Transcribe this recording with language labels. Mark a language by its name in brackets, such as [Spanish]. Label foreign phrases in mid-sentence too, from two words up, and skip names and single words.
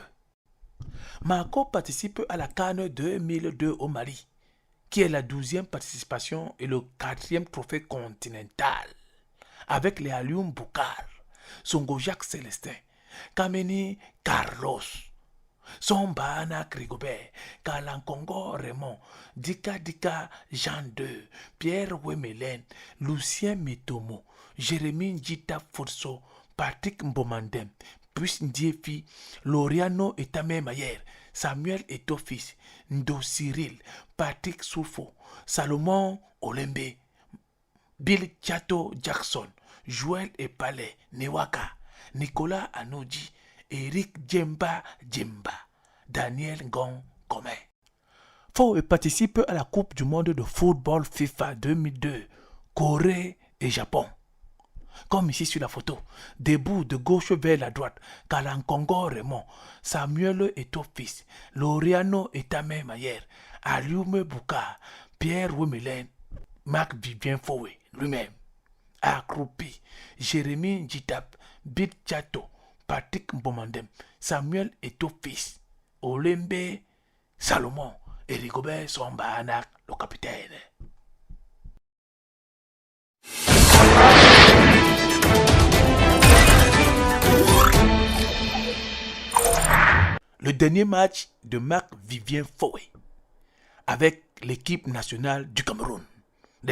[French] Marco participe à la CAN 2002 au Mali, qui est la 12e participation et le 4e trophée continental, avec les Alioum Boukar, Songo-Jacques Célestin, Kameni Carlos, Sombanak Rigobert, Kalankongo Raymond, Dika Jean II, Pierre Wemelen, Lucien Mitomo, Jérémy Ndjita Forso, Patrick Mbomandem, Puis Ndiefi, Loriano Etame Mayer, Samuel Etofis, Ndo Cyril, Patrick Soufo, Salomon Olembe, Bill Chato Jackson, Joël Epale Newaka, Nicolas Anoji, Eric Djemba, Daniel Gon Comé. Faut participe à la Coupe du monde de football FIFA 2002, Corée et Japon. Comme ici sur la photo, debout de gauche vers la droite, Kalankongo Raymond, Samuel Etofis, Loriano Etame Mayer, Alioum Boukar, Pierre Wemelen, Marc-Vivien Fowé lui-même, Accroupi, Jérémy Nditap, Bit Chato, Patrick Mbomandem, Samuel Eto'o-Fils, Olembe Salomon et Rigobert Sambana, le capitaine. Le dernier match de Marc-Vivien Foé avec l'équipe nationale du Cameroun, les